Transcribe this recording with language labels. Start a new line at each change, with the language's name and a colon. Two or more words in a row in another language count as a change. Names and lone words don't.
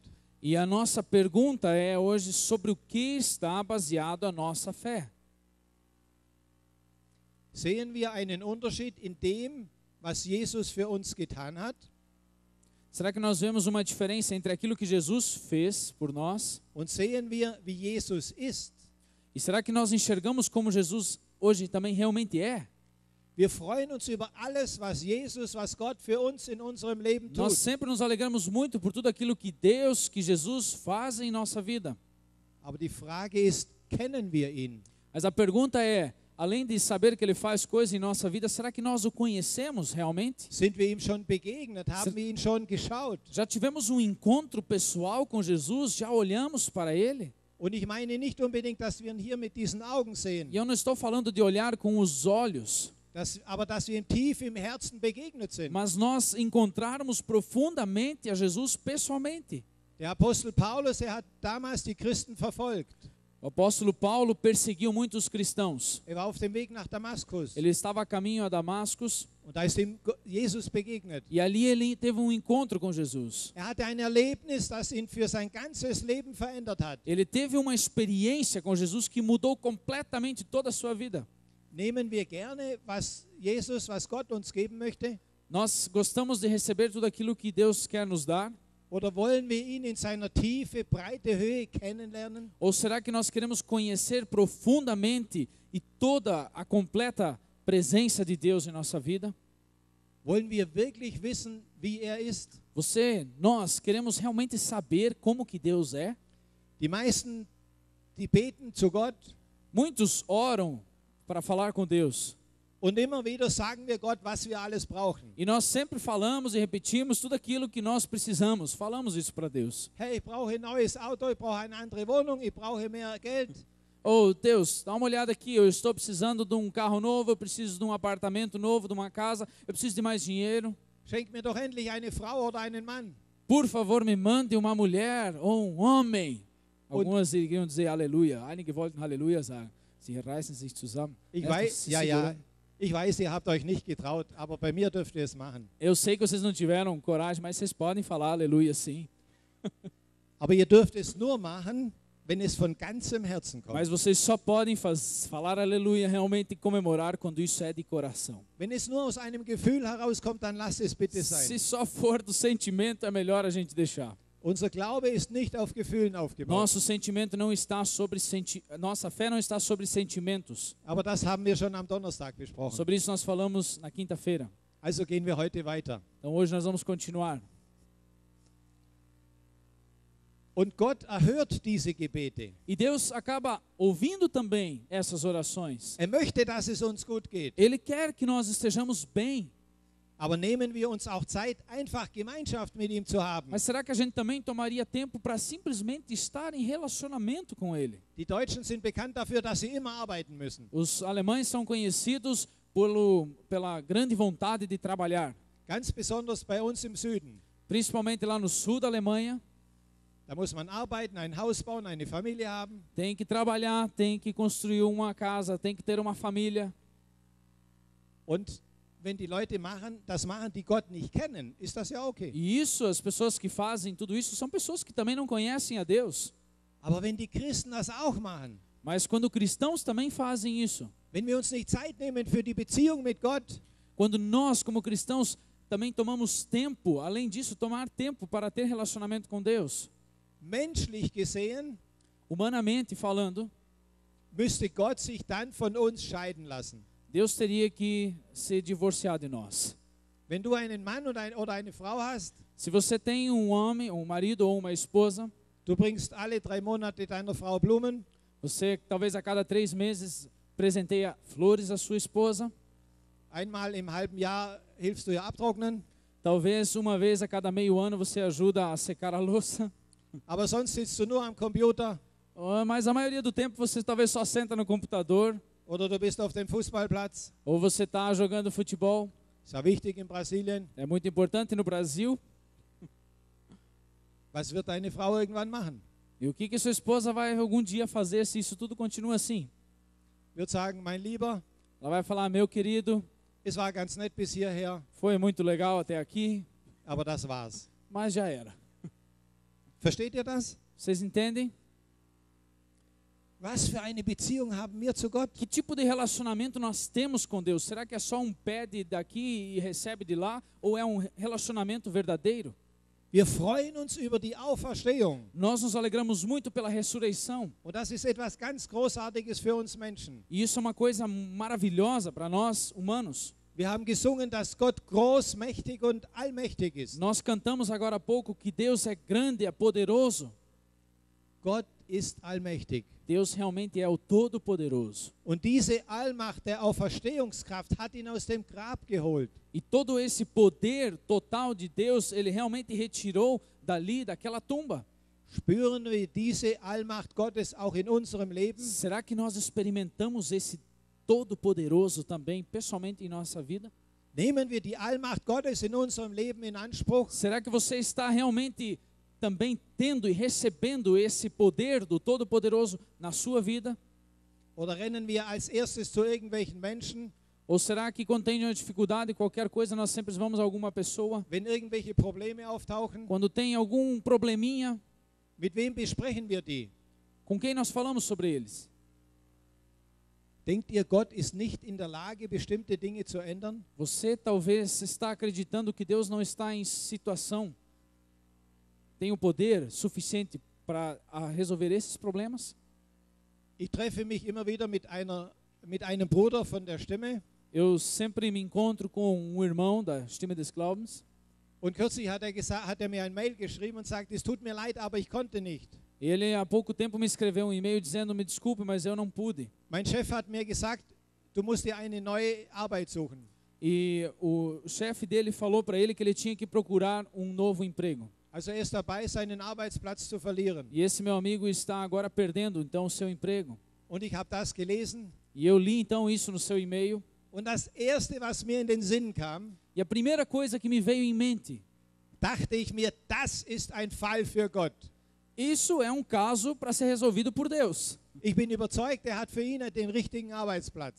Portuguese: E a nossa pergunta é hoje sobre o que está baseado a nossa fé.
German: Sehen wir einen Unterschied in dem, was Jesus für uns getan hat?
Portuguese: Será que nós vemos uma diferença entre aquilo que Jesus fez por nós?
German: Und sehen wir, wie Jesus ist?
Portuguese: E será que nós enxergamos como Jesus hoje também realmente é?
German: Wir freuen uns über alles, was Jesus, was Gott für uns in unserem Leben
Portuguese: Nós
German: tut.
Portuguese: sempre nos alegramos muito por tudo aquilo que Deus, que Jesus faz em nossa vida.
German: Aber die Frage ist, kennen wir ihn?
Portuguese: Mas a pergunta é, além de saber que Ele faz coisas em nossa vida, será que nós o conhecemos realmente?
German: Sind wir ihm schon begegnet? Haben wir ihn schon geschaut?
Portuguese: Já tivemos um encontro pessoal com Jesus? Já olhamos para Ele?
German: Und ich meine nicht unbedingt, dass wir ihn hier mit diesen Augen sehen,
Portuguese: E eu não estou falando de olhar com os olhos,
German: aber dass wir ihm tief im Herzen begegnet sind.
Portuguese: mas nós encontrarmos profundamente a Jesus pessoalmente.
German: Der Apostel Paulus, hat damals die Christen verfolgt.
Portuguese: O apóstolo Paulo perseguiu muitos cristãos.
German: Er war auf dem Weg nach Damaskus.
Portuguese: Ele estava a caminho a Damascus
German: Und da ist ihm Jesus begegnet.
Portuguese: e ali ele teve um encontro com Jesus.
German: Er hatte ein Erlebnis, das ihn für sein ganzes Leben verändert hat.
Portuguese: Ele teve uma experiência com Jesus que mudou completamente toda a sua vida.
German: Nehmen wir gerne, was Jesus, was Gott uns geben möchte?
Portuguese: Nós gostamos de receber tudo aquilo que Deus quer nos dar?
German: Oder wollen wir ihn in seiner Tiefe, Breite, Höhe kennenlernen?
Portuguese: Ou será que nós queremos conhecer profundamente e toda a completa presença de Deus em nossa vida?
German: Wollen wir wirklich wissen, wie er ist?
Portuguese: Nós queremos realmente saber como que Deus é?
German: Die meisten, die beten zu Gott,
Portuguese: Muitos oram para falar com Deus,
German: Und immer wieder sagen wir Gott, was wir alles brauchen.
Portuguese: E nós sempre falamos e repetimos tudo aquilo que nós precisamos. Falamos isso para Deus.
German: Hey, ich brauche ein neues Auto, ich brauche eine andere Wohnung, ich brauche mehr Geld.
Portuguese: Oh, Deus, dá uma olhada aqui. Eu estou precisando de um carro novo, eu preciso de um apartamento novo, de uma casa, eu preciso de mais dinheiro.
German: Schenk mir doch endlich eine Frau oder einen Mann.
Portuguese: Por favor, me mande uma mulher ou um homem. Algumas iriam dizer aleluia.
German: Einige wollten Halleluja sagen. Sie reißen sich zusammen. Ich
Portuguese: Esta
German: weiß,
Portuguese: se
German: ja, ja,
Portuguese: segurando.
German: ich weiß, ihr habt euch nicht getraut, aber bei mir dürft ihr es machen.
Portuguese: Eu sei que vocês não tiveram coragem, mas vocês podem falar aleluia sim.
German: Aber ihr dürft es nur machen, wenn es von ganzem Herzen kommt.
Portuguese: Mas vocês só podem falar aleluia, realmente comemorar quando isso é de coração.
German: Wenn es nur aus einem Gefühl herauskommt, dann lasst es bitte sein.
Portuguese: Se só for do sentimento, é melhor a gente deixar.
German: Unser Glaube ist nicht auf Gefühlen aufgebaut.
Portuguese: Nosso sentimento não está sobre nossa fé não está sobre sentimentos.
German: Aber das haben wir schon am Donnerstag besprochen.
Portuguese: Sobre isso nós falamos na quinta-feira.
German: Also gehen wir heute weiter.
Portuguese: Então hoje nós vamos continuar.
German: Und Gott erhört diese Gebete.
Portuguese: E Deus acaba ouvindo também essas orações.
German: Möchte, dass es uns gut geht.
Portuguese: Ele quer que nós estejamos bem.
German: Aber nehmen wir uns auch Zeit, einfach Gemeinschaft mit ihm zu haben.
Portuguese: Mas será que a gente também tomaria tempo para simplesmente estar em relacionamento com Ele?
German: Die Deutschen sind bekannt dafür, dass sie immer arbeiten müssen.
Portuguese: Os alemães são conhecidos pela grande vontade de trabalhar.
German: Ganz besonders bei uns im Süden.
Portuguese: Principalmente lá no sul da Alemanha.
German: Da muss man arbeiten, ein Haus bauen, eine Familie haben.
Portuguese: Tem que trabalhar, tem que construir uma casa, tem que ter uma família.
German: Und wenn die Leute das machen, die Gott nicht kennen, ist das ja okay.
Portuguese: E isso, as pessoas que fazem tudo isso, são pessoas que também não conhecem a Deus.
German: Aber wenn die Christen das auch machen,
Portuguese: Mas quando cristãos também fazem isso,
German: wenn wir uns nicht Zeit nehmen für die Beziehung mit Gott,
Portuguese: quando nós, como cristãos, também tomamos tempo, além disso, tomar tempo para ter relacionamento com Deus,
German: menschlich gesehen,
Portuguese: humanamente falando,
German: müsste Gott sich dann von uns scheiden lassen.
Portuguese: Deus teria que se divorciar de nós.
German: Wenn du einen Mann oder eine Frau hast,
Portuguese: Se você tem um homem, um marido ou uma esposa,
German: du bringst alle 3 Monate deiner Frau Blumen,
Portuguese: você talvez a cada 3 meses presenteia flores à sua esposa,
German: einmal im halben Jahr hilfst du ihr abtrocknen,
Portuguese: talvez uma vez a cada meio ano você ajuda a secar a louça,
German: aber sonst sitzt du nur am Computer
Portuguese: mas a maioria do tempo você talvez só senta no computador,
German: oder du bist auf dem Fußballplatz.
Portuguese: ou você está jogando futebol.
German: Ist ja wichtig in Brasilien.
Portuguese: É muito importante no Brasil.
German: Was wird deine Frau irgendwann machen?
Portuguese: E o que sua esposa vai algum dia fazer se isso tudo continua assim?
German: Wird sagen, mein Lieber,
Portuguese: Ela vai falar, meu querido,
German: es war ganz nett bis hierher,
Portuguese: foi muito legal até aqui,
German: aber das war's.
Portuguese: mas já era.
German: Versteht ihr das?
Portuguese: Vocês entendem?
German: Was für eine Beziehung haben wir zu Gott?
Portuguese: Que tipo de relacionamento nós temos com Deus? Será que é só um pede daqui e recebe de lá? Ou é um relacionamento verdadeiro?
German: Wir freuen uns über die Auferstehung.
Portuguese: Nós nos alegramos muito pela ressurreição.
German: Und das ist etwas ganz Großartiges für uns Menschen.
Portuguese: E isso é uma coisa maravilhosa para nós, humanos.
German: Wir haben gesungen, dass Gott groß, mächtig und allmächtig ist.
Portuguese: Nós cantamos agora há pouco que Deus é grande, é poderoso.
German: Gott ist allmächtig.
Portuguese: Deus realmente é o Todo-Poderoso.
German: Und diese Allmacht der Auferstehungskraft hat ihn aus dem Grab geholt.
Portuguese: E todo esse poder total de Deus, Ele realmente retirou dali, daquela tumba.
German: Spüren wir diese Allmacht Gottes auch in unserem Leben?
Portuguese: Será que nós experimentamos esse Todo-Poderoso também, pessoalmente em nossa vida?
German: Nehmen wir die Allmacht Gottes in unserem Leben in Anspruch?
Portuguese: Será que você está realmente também tendo e recebendo esse poder do Todo-Poderoso na sua vida?
German: Oder rennen wir als erstes zu irgendwelchen Menschen,
Portuguese: Ou será que quando tem uma dificuldade, qualquer coisa, nós sempre vamos a alguma pessoa?
German: wenn irgendwelche Probleme auftauchen?
Portuguese: Quando tem algum probleminha,
German: Mit wem besprechen wir die?
Portuguese: com quem nós falamos sobre eles?
German: Denkt ihr, Gott ist nicht in der Lage, bestimmte Dinge zu ändern?
Portuguese: Você talvez está acreditando que Deus não está em situação, tem o poder suficiente para resolver esses problemas?
German: Ich treffe mich immer wieder mit einem Bruder von der Stimme.
Portuguese: Eu sempre me encontro com um irmão da Stimme des Glaubens.
German: Und kürzlich hat er mir ein Mail geschrieben und sagt, es tut mir leid, aber ich konnte nicht.
Portuguese: Ele há pouco tempo me escreveu um e-mail dizendo, me desculpe, mas eu não pude.
German: Mein Chef hat mir gesagt, du musst dir eine neue Arbeit suchen.
Portuguese: E o chefe dele falou para ele que ele tinha que procurar um novo emprego.
German: Also er ist dabei, seinen Arbeitsplatz zu verlieren.
Portuguese: E esse meu amigo está agora perdendo então o seu emprego.
German: Und ich habe das gelesen.
Portuguese: E eu li então isso no seu e-mail.
German: Und das Erste, was mir in den Sinn kam,
Portuguese: E a primeira coisa que me veio em mente,
German: dachte ich mir, das ist ein Fall für Gott.
Portuguese: isso é um caso para ser resolvido por Deus.
German: Ich bin überzeugt, er hat für ihn den richtigen Arbeitsplatz.